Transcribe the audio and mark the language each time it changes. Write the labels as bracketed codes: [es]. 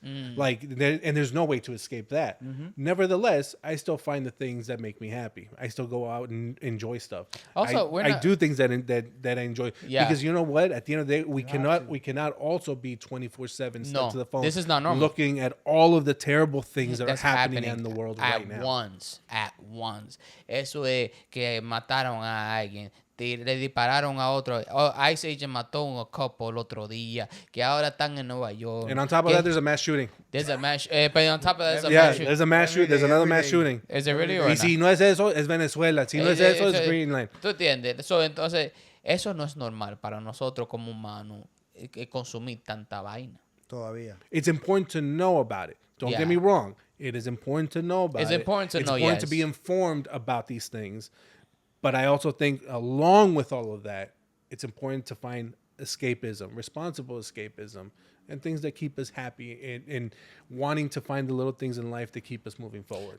[en] There's no way to escape that. Nevertheless, I still find the things that make me happy. I still go out and enjoy stuff. Also, I do things that I enjoy. Yeah. Because you know what? At the end of the day, we cannot also be 24/7 stuck to the phone. This is not normal. Looking at all of the terrible things that are That's happening in the world right now. At once. [es] Eso es que mataron a alguien. Le dispararon a otro. Ice Agent mató a couple el otro día. Que ahora están en Nueva York. [en] And on top of that, there's a mass shooting. There's a mass. But on top of that, there's a mass shooting. there's a mass shooting. There's another mass shooting. Is it really or [es] Y [en] not? [es] si no es eso, es Venezuela. Si no es eso, es Greenland. ¿Tú entiendes? Entonces, eso no es normal para nosotros como humanos consumir tanta vaina. Todavía. [en] It's important to know about it. Don't get me wrong. It is important to know about it. It's important to know, It's important to be informed about these things. But I also think along with all of that, it's important to find escapism, responsible escapism, and things that keep us happy and wanting to find the little things in life that keep us moving forward.